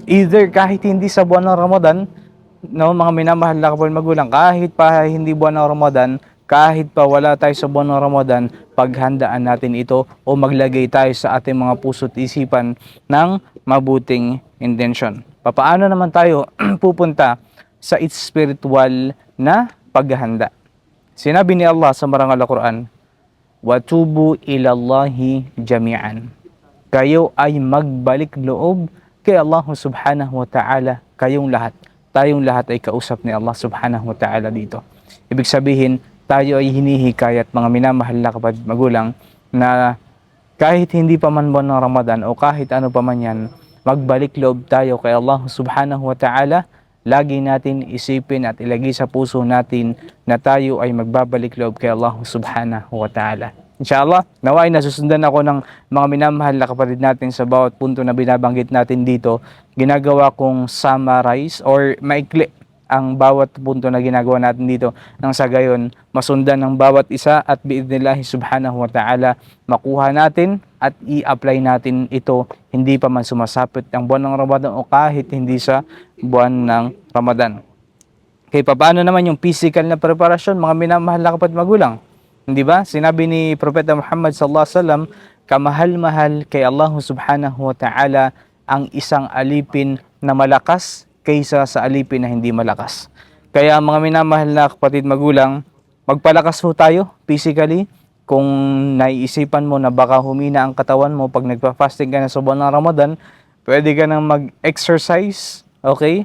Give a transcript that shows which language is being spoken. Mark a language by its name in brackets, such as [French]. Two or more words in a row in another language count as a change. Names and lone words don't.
[Filipino] Either kahit hindi sa buwan ng Ramadan, no, mga minamahal na kapatid magulang, kahit pa hindi buwan ng Ramadan, kahit pa wala tayo sa buwan ng Ramadan, paghandaan natin ito o maglagay tayo sa ating mga puso't isipan ng mabuting intensyon. Paano naman tayo pupunta sa spiritual na paghahanda? Sinabi ni Allah sa marangal na Quran, [Arabic] وتوبوا إلى الله جميعا. [Filipino] Kayo ay magbalik loob kay [Arabic] الله سبحانه وتعالى, [Filipino] kayong lahat. Tayong lahat ay kausap ni [Arabic] الله سبحانه وتعالى [Filipino] dito. Ibig sabihin, tayo ay hinihikayat mga minamahal na kapatid magulang na kahit hindi pa man buwan ng Ramadan o kahit ano pa man yan, magbalik loob tayo kay [Arabic] الله سبحانه وتعالى. [Filipino] Lagi natin isipin at ilagay sa puso natin na tayo ay magbabalik loob kay [Arabic] الله سبحانه وتعالى. [Filipino] Inshallah, naway nasusundan ako ng mga minamahal na kapatid natin sa bawat punto na binabanggit natin dito. Ginagawa kong summarize or maikli ang bawat punto na ginagawa natin dito nang sa gayon masundan ng bawat isa at [Arabic] بإذن الله سبحانه وتعالى [Filipino] makuha natin at i-apply natin ito hindi pa man sumasapit ang buwan ng Ramadan o kahit hindi sa buwan ng Ramadan. Okay, paano naman yung physical na preparasyon mga minamahal na kapatid magulang? Hindi ba? Sinabi ni Propeta Muhammad [Arabic] صلى الله عليه وسلم, [Filipino] kamahal-mahal kay [Arabic] الله سبحانه وتعالى [Filipino] ang isang alipin na malakas kaysa sa alipin na hindi malakas. Kaya mga minamahal na kapatid magulang, magpalakas ho tayo physically. Kung naiisipan mo na baka humina ang katawan mo pag nagpa-fasting ka na sa buwan ng Ramadan, pwede ka nang mag-exercise, okay?